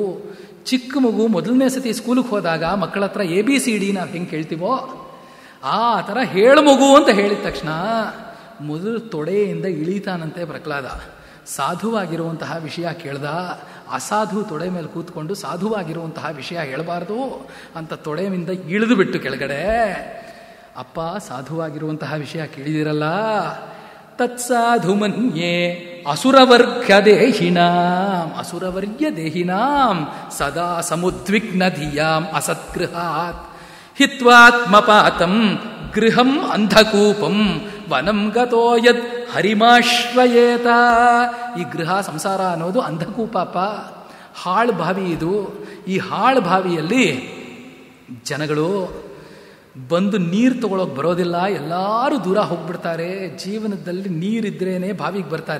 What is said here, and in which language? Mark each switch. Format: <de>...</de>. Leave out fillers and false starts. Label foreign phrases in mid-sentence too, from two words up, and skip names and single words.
<kn>ಚಿಕ್ಕ ಮಗು ಮೊದಲನೇ ಸತಿ ಸ್ಕೂಲಿಗೆ ಹೋದಾಗ ಮಕ್ಕಳ ಹತ್ರ ABCD ನಾವು ಹೆಂಗೆ ಕೇಳ್ತೀವೋ ಆ ಥರ ಹೇಳು ಮಗು ಅಂತ ಹೇಳಿದ ತಕ್ಷಣ ಮೊದಲು ತೊಡೆಯಿಂದ ಇಳಿತಾನಂತೆ ಪ್ರಹ್ಲಾದ. ಸಾಧುವಾಗಿರುವಂತಹ ವಿಷಯ ಕೇಳ್ದ. ಅಸಾಧು ತೊಡೆ ಮೇಲೆ ಕೂತ್ಕೊಂಡು ಸಾಧುವಾಗಿರುವಂತಹ ವಿಷಯ ಹೇಳಬಾರ್ದು ಅಂತ ತೊಡೆಯಿಂದ ಇಳಿದು ಬಿಟ್ಟು ಕೆಳಗಡೆ, ಅಪ್ಪ ಸಾಧುವಾಗಿರುವಂತಹ ವಿಷಯ ಕೇಳಿದಿರಲ್ಲ,</kn> <sa>ತತ್ಸಾಧು ಮನ್ಯೇ ಅಸುರವರ್ಗ್ಯ ದೇಹಿನಾಂ ಸದಾ ಸಮುದ್ವಿಗ್ನ ಧಿಯಾಂ ಅಸತ್ಗೃಹಾತ್ ಹಿತ್ವಾತ್ಮಪಾತಂ ಗೃಹಂ ಅಂಧಕೂಪಂ ವನಂ ಗತೋ ಯದ್ ಹರಿಮಾಶ್ರಯೇತ.</sa> <kn>ಈ ಗೃಹ ಸಂಸಾರ ಅನ್ನೋದು ಅಂಧಕೂಪಾಪ, ಹಾಳು ಬಾವಿ ಇದು. ಈ ಹಾಳು ಬಾವಿಯಲ್ಲಿ ಜನಗಳು ಬಂದು ನೀರು ತಗೊಳೋಕೆ ಬರೋದಿಲ್ಲ, ಎಲ್ಲರೂ ದೂರ ಹೋಗ್ಬಿಡ್ತಾರೆ. ಜೀವನದಲ್ಲಿ ನೀರಿದ್ರೇನೆ ಬಾವಿಗೆ ಬರ್ತಾರೆ.</kn>